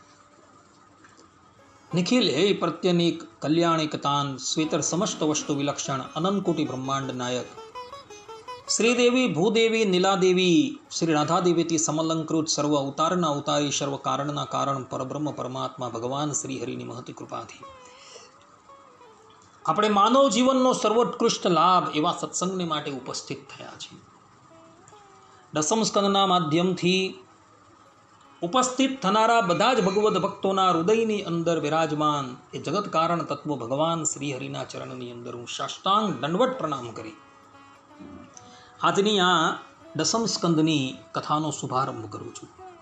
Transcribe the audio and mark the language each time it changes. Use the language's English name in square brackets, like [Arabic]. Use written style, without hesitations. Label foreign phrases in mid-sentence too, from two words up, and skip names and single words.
[Gujarati] નિખિલ હે પ્રત્યનીક કલ્યાણિકતાન સ્વેતર સમસ્ત વસ્તુ વિલક્ષણ અનંત કોટિ બ્રહ્માંડ નાયક શ્રીદેવી ભૂદેવી નીલાદેવી શ્રી રાધાદેવી તી સમલંકૃત સર્વ અવતારના અવતારી સર્વ કારણના કારણ પરબ્રહ્મ પરમાત્મા ભગવાન શ્રી હરિની મહતી કૃપાથી આપણે માનવ જીવનનો સર્વોત્કૃષ્ટ લાભ એવા સત્સંગને માટે ઉપસ્થિત થયા છીએ। દસમ સ્કંદના માધ્યમથી ઉપસ્થિત થનારા બધા જ ભગવદ ભક્તોના હૃદયની અંદર વિરાજમાન એ જગત કારણ તત્વ ભગવાન શ્રી હરિના ચરણની અંદર હું સાષ્ટાંગ દંડવત પ્રણામ કરી આજની આ દસમ સ્કંદની કથાનો શુભારંભ કરું છું।